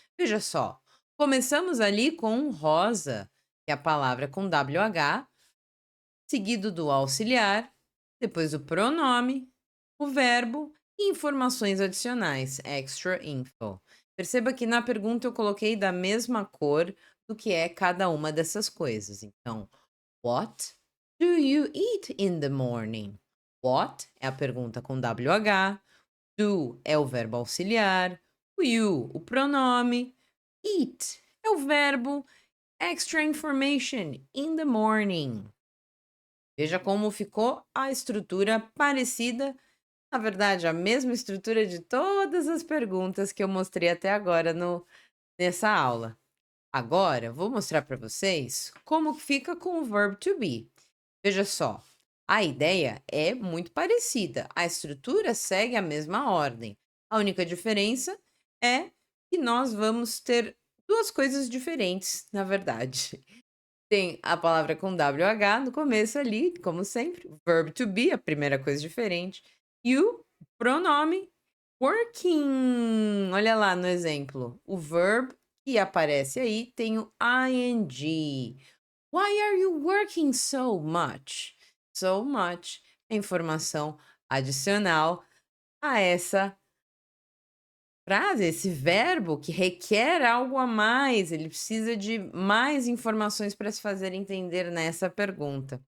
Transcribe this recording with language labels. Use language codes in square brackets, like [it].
[pt] Veja só, começamos ali com rosa, que é a palavra com WH, seguido do auxiliar, depois o pronome, o verbo e informações adicionais, extra info. Perceba que na pergunta eu coloquei da mesma cor do que é cada uma dessas coisas. [en] Então, what do you eat in the morning? [pt] What é a pergunta com WH, do é o verbo auxiliar, o you, o pronome, eat é o verbo [en] extra information in the morning. [pt] Veja como ficou a estrutura parecida, na verdade, a mesma estrutura de todas as perguntas que eu mostrei até agora nessa aula. Agora, vou mostrar para vocês como fica com o verb to be. Veja só, a ideia é muito parecida, a estrutura segue a mesma ordem. A única diferença é que nós vamos ter duas coisas diferentes, na verdade. Tem a palavra com WH no começo ali, como sempre. Verb to be, a primeira coisa diferente. E o pronome working. Olha lá no exemplo. O verb que aparece aí tem o ing. [en] Why are you working so much? [pt] So much é informação adicional a essa frase, esse verbo que requer algo a mais, ele precisa de mais informações para se fazer entender nessa pergunta.